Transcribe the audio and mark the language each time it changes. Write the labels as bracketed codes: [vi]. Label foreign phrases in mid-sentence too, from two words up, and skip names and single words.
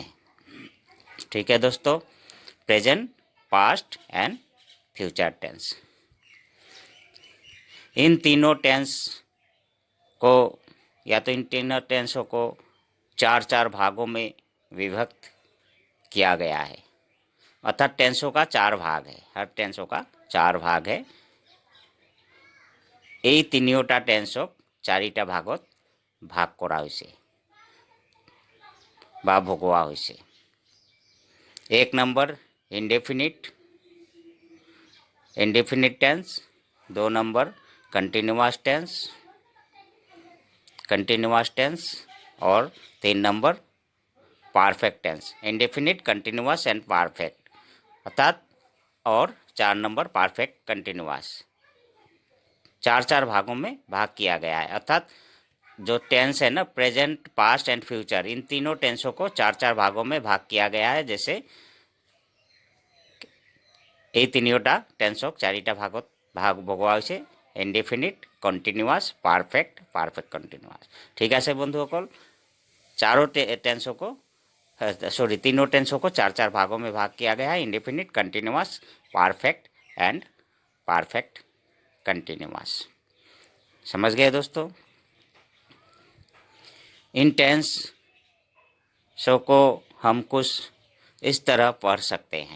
[hi] ठीक है दोस्तों, [en] present, past and future tense, [hi] इन तीनों टेंस को या तो इन तीनों टेंसों को चार चार भागों में विभक्त किया गया है। अर्थात टेंसों का चार भाग है, हर टेंसों का चार भाग है। [as] এই তিনিওটা টেন্সক চাৰিটা ভাগত ভাগ কৰা হৈছে বা ভগোৱা হৈছে। [hi] एक नंबर [en] indefinite tense, [hi] दो नंबर [en] continuous tense [hi] और तीन नंबर [en] perfect tense. indefinite, continuous and perfect [hi] अर्थात, और चार नंबर [en] perfect continuous. [hi] चार चार भागों में भाग किया गया है। अर्थात जो टेंस है ना, [en] present, past and future, [hi] इन तीनों टेंसों को चार चार भागों में भाग किया गया है। [as] जैसे এই তিনিওটা টেন্সক চাৰিটা ভাগত ভাগ ভগোৱা হৈছে, [en] indefinite, continuous, perfect continuous. [as] ঠিক আছে বন্ধুসকল, [hi] चारों टेंसों को तीनों टेंसों को चार चार भागों में भाग किया गया है। [en] indefinite, continuous, perfect and perfect continuous. [hi] समझ गए दोस्तों? इन टेंसों को हम कुछ इस तरह पढ़ सकते हैं।